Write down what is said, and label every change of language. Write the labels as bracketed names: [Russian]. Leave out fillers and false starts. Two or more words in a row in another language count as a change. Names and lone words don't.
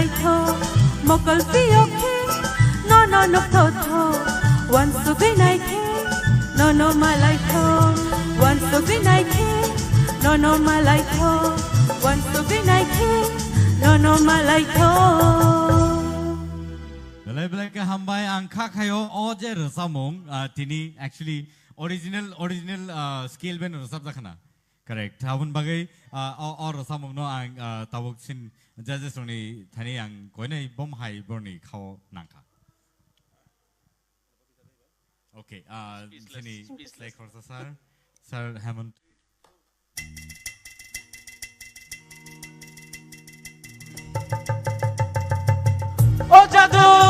[Kok Borok] tho mokal pio khe no no no tho tho wan sugi nai khe no no malai tho wan sugi nai khe no no malai tho wan sugi nai khe no no malai tho Belai belai ke hambai angka kayo oje resamong tini [English] actually original scale [Kok Borok] ben resap dakna correct habun bagai or resamong no ang tabuk sin judges oni thani ang koinai bom hai borni khao nangka okay sini [English] like for sir [Kok Borok] Hemant Oh jadoo